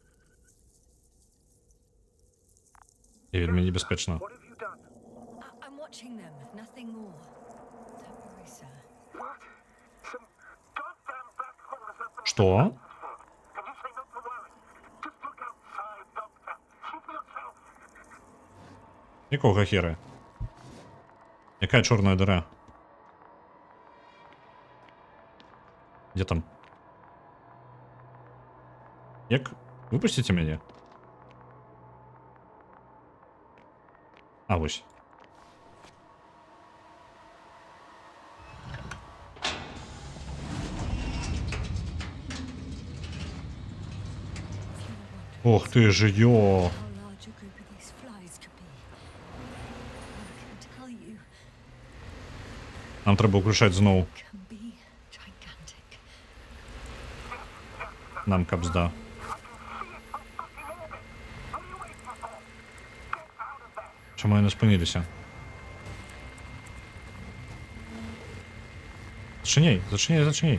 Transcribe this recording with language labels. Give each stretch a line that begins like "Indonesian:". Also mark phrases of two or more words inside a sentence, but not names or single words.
Belarusian: І вельмі небяспечна.
English: What have you done? I'm watching them, nothing more. Don't worry, sir. What? Some goddamn black holes at the...
Belarusian: Што?
English: Can you say not to worry? Just look outside, Doctor. See for yourself.
Belarusian: Якога хера? Якая чорная дыра?
Russian: Где там?
Belarusian: Як? Выпусціце мяне? А, вось. Ох ты ж ё!
English: How large a group of these flies could be. I can tell you,
Belarusian: Нам трэба ўключаць зноў.
English: can be gigantic.
Belarusian: Нам капзда. Чаму яны спыніліся? Зачыняй, зачыняй, зачыняй.